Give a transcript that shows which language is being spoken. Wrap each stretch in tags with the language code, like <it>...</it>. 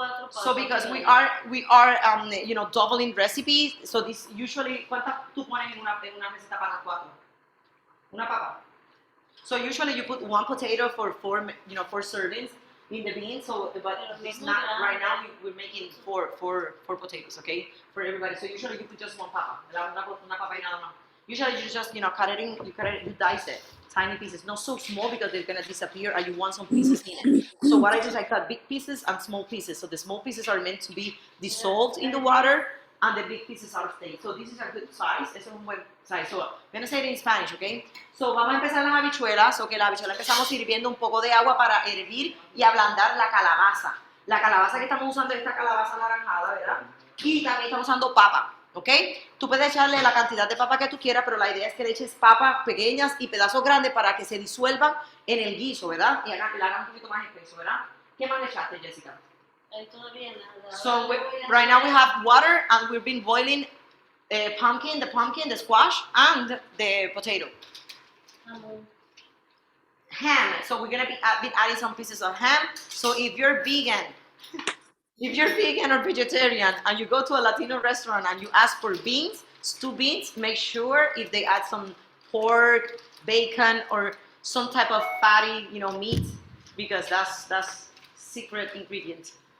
<en>So because we are doubling recipes, so this usually</en> <es>¿cuántas tú pones en una receta para las 4? Una papa.</es> <en>So usually you put one potato for 4 servings in the beans. So but this not right now we're making four potatoes, okay, for everybody. So usually you put just one papa,</en> <es>una papa y nada más.</es> <en>Usually you just cut it in, you dice it, tiny pieces, not so small because they're gonna disappear and you want some pieces in it. So what I do is I cut big pieces and small pieces. So the small pieces are meant to be dissolved in the water and the big pieces are staying. So this is a good size,</en> <es>es un buen size.</es> <en>So I'm gonna say it in Spanish, okay?</en> <es>So vamos a empezar las habichuelas, okay, la habichuela empezamos hirviendo un poco de agua para hervir y ablandar la calabaza. La calabaza que estamos usando es esta calabaza anaranjada, ¿verdad? Y también estamos usando papa. ¿Ok? Tú puedes echarle la cantidad de papa que tú quieras, pero la idea es que le eches papas pequeñas y pedazos grandes para que se disuelvan en el guiso, ¿verdad? Y la hagan un poquito más espeso, ¿verdad? ¿Qué más le echaste, Jessica? Todavía nada.</es> <en>So right now we have water and we've been boiling the pumpkin, the squash, and the potato. Ham. So we're gonna be adding some pieces of ham. So if you're vegan or vegetarian and you go to a Latino restaurant and you ask for beans, stew beans, make sure if they add some pork, bacon, or some type of fatty, meat, because that's secret ingredient.</en>